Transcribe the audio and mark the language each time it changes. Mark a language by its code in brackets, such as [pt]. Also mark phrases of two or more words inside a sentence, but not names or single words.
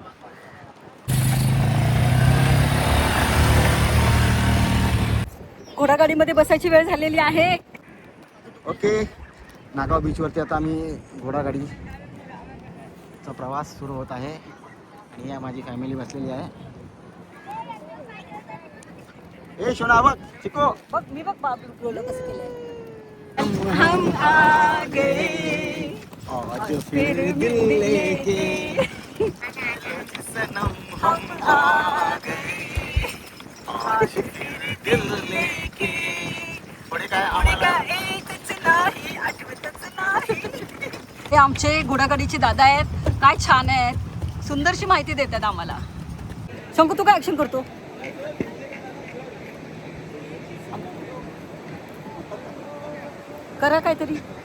[mr] घोडागाडीमध्ये बसायची वेळ झालेली आहे. ओके, नागाव बीचवरती आता आम्ही घोडागाडीचा प्रवास सुरू होत आहे. आणि या माझी फॅमिली बसलेली आहे. ए शोना, बघ चिको, बघ मी बघ बाबू कसं केलंय. [hi] हम आ गए आज फिर दिल लेके सनम हम आ गए आज फिर दिल लेके. [mr] काय आम्हाला हे आमचे घोडागाडीचे दादा आहेत, काय छान आहेत, सुंदरशी माहिती देतात आम्हाला. शंकू तू काय ऍक्शन करतो? करा काहीतरी.